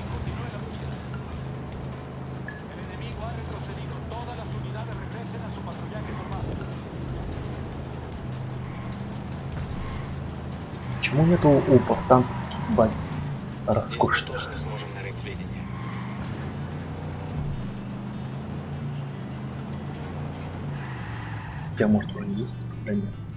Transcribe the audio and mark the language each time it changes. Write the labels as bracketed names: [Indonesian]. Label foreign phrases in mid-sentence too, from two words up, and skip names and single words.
[Spanish] Continúe la búsqueda. El enemigo ha retrocedido. Todas las unidades regresen a su patrullaje normal. [Russian] Почему нету у повстанцев таких бань Здесь мы роскошных? точно сможем нарыть сведения. Хотя может уже есть, да нет.